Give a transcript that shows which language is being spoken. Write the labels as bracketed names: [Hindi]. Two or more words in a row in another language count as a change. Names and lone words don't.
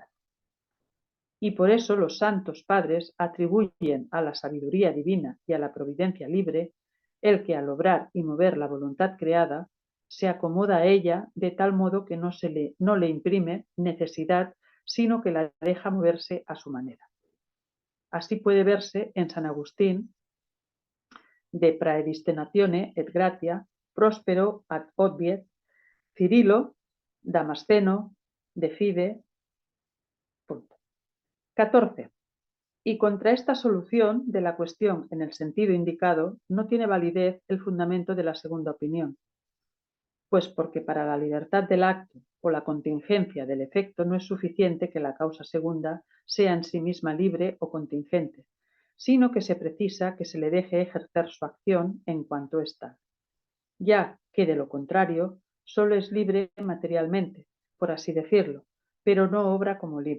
[Spanish] Y por eso los santos padres atribuyen a la sabiduría divina y a la providencia libre el que al obrar y mover la voluntad creada se acomoda a ella de tal modo que no le imprime necesidad, sino que la deja moverse a su manera. Así puede verse en San Agustín de Praedestinatione et Gratia, Próspero ad Obviet, Cirilo, Damasceno, de Fide. 14. Y contra esta solución de la cuestión en el sentido indicado no tiene validez el fundamento de la segunda opinión, pues porque para la libertad del acto o la contingencia del efecto no es suficiente que la causa segunda sea en sí misma libre o contingente, sino que se precisa que se le deje ejercer su acción en cuanto está, ya que de lo contrario solo es libre materialmente, por así decirlo, pero no obra como libre.